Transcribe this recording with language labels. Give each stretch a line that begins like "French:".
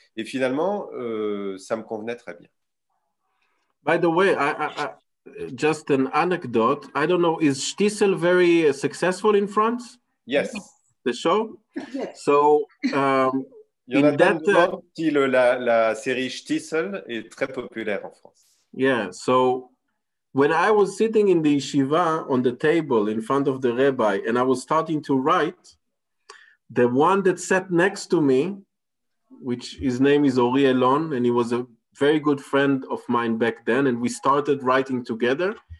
French: Et finalement, ça me convenait très bien.
English: By the way, just an anecdote. I don't know, is Stiesel very successful in France? Yes. The show? Yes. So,
French: Jonathan demande si la série Stiesel est très populaire en France.
English: Yeah, so when I was sitting in the yeshiva on the table in front of the rabbi and I was starting to write, the one that sat next to me, which his name is Ori Elon, and he was a very good friend of mine back then, and we started writing together.